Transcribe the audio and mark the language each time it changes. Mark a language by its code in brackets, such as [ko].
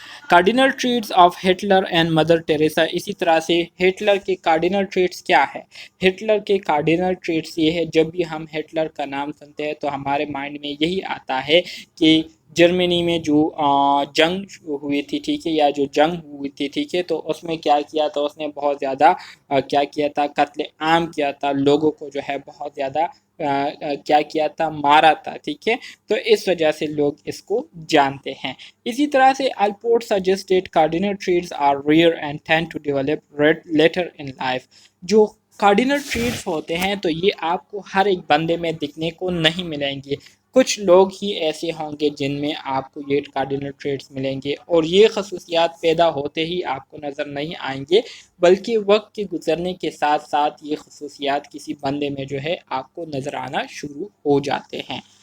[ur] Cardinal traits of Hitler and mother Teresa. اسی طرح سے ہٹلر کے کارڈینل ٹریٹس کیا ہے؟ ہٹلر کے کارڈینل ٹریٹس یہ ہے, جب بھی ہم ہٹلر کا نام سنتے ہیں تو ہمارے مائنڈ میں یہی آتا ہے کہ جرمنی میں جو جنگ ہوئی تھی, ٹھیک ہے, یا جو جنگ ہوئی تھی, ٹھیک ہے, تو اس میں کیا کیا تھا, اس نے بہت زیادہ کیا کیا تھا, قتل عام کیا تھا, لوگوں کو جو ہے بہت زیادہ کیا کیا تھا, مارا تھا, ٹھیک ہے. تو اس وجہ سے لوگ اس کو جانتے ہیں. اسی طرح سے [en] Alport suggested cardinal traits are rare and tend to develop later in life. [ur] جو کارڈینل ٹریٹس ہوتے ہیں تو یہ آپ کو ہر ایک بندے میں دکھنے کو نہیں ملیں گے, کچھ لوگ ہی ایسے ہوں گے جن میں آپ کو یہ کارڈینل ٹریٹس ملیں گے, اور یہ خصوصیات پیدا ہوتے ہی آپ کو نظر نہیں آئیں گے, بلکہ وقت کے گزرنے کے ساتھ ساتھ یہ خصوصیات کسی بندے میں جو ہے آپ کو نظر آنا شروع ہو جاتے ہیں.